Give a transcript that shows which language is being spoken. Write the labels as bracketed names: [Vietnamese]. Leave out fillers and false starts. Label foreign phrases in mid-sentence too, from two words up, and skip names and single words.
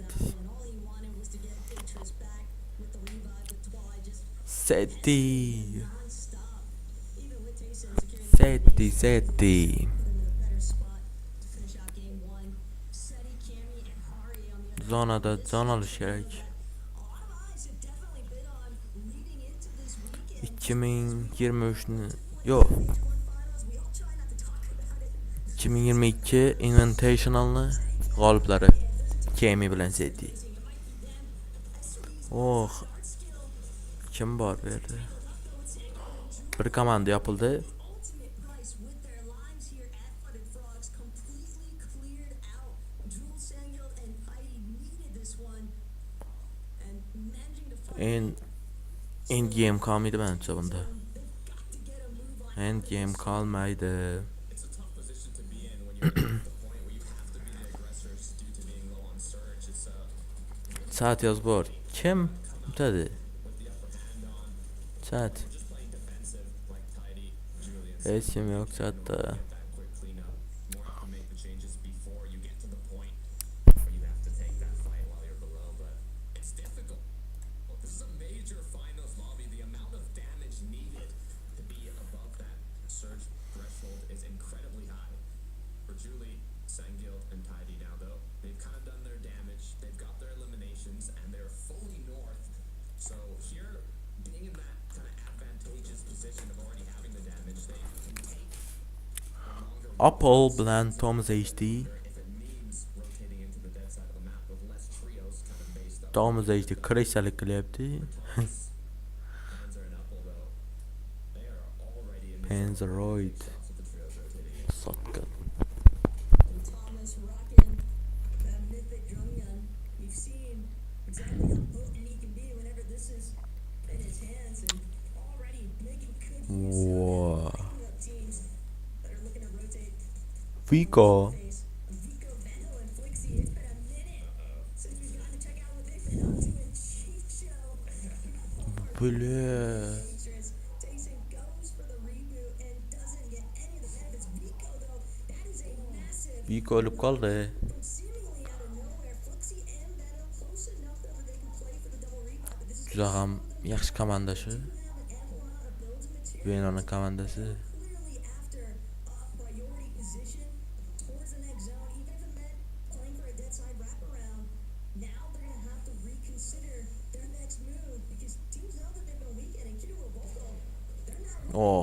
[English] And all he wanted was to get Atris back with the revive, but Twilight just Seti. non-stop. Even with Tayson securing the Seti. put him in a better spot to finish out game one. Seti, Cammy, and Hari on the other [Uzbek] Zonada can olish kerak. [English] a lot of eyes have definitely been on leading into this weekend. [Uzbek] 2023ni yo'q. [English] Major One finals, we all try not to talk about it. [Uzbek] 2022 Invitationalni g'oliblari Kemi bilan Seti. Oh, kim bor bu yerda? Bir komanda yopildi. [English] Ultimate price with their lives here at Flooded Frogs completely cleared out. Jewel Sanghill and Heidi needed this one, and managing to find End game [Uzbek] qolmaydi menimcha bunda. [English] they've got to get a move on. End game [Uzbek] qolmaydi. [English] It's a tough position to be in when you're at the point where you have to be the aggressors due to being low on surge. It's [Uzbek] Chat yoz bor. Kim o'tadi? [English] with the upper hand on, Chat. just playing defensive like Tidy, Julian. [Uzbek] Hech kim yo'q chatda. [English] That quick cleanup. More have to make the changes before you get to the point where you have to take that fight while you're below, but it's difficult. This is a major finals lobby. The amount of damage needed to be above that surge threshold is incredibly high. For Julie, Sangil, and Tidy now, though, they've kind of done their damage. They've got their eliminations, and they're fully north. So here, being in that kind of advantageous position of already having the damage, they can take a longer [Uzbek] Apple bilan Thomas HD. [English] if it means rotating into the dead side of the map with less trios kind of based up. [Uzbek] Thomas HD kirishalik qilyapti. [English] Panzer and Apple, though, they are already in the Panzeroid. shots with the trios rotating in. [Uzbek] Sotgan. [English] And Thomas rocking that mythic drum gun. We've seen exactly how potent he can be whenever this is in his hands, and already making good use Whoa. of it, picking up teams that are looking to rotate Vico. face. Vico, Vento, and Flixie, it's been a minute since we've gotten to check out what they've been up to in Chief Show. [Russian] Bля. [English] Dangerous. Tayson goes for the reboot and doesn't get any of the benefits. Vico, though, that is a massive [Uzbek] Vico o'lib qoldi. [English] from seemingly out of nowhere. Flixie and Vento close enough though that they can play for the double revive, but this is [Uzbek] Juda ham yaxshi komanda shu. [English] now an ample amount of builds and material. [Uzbek] Venoni komandasi. [English] Clearly after a priority position towards the next zone, even if it meant playing for a dead side wraparound, now they're going to have to reconsider their next move because teams know that they've been weakened, and Kido Revolto, they're not really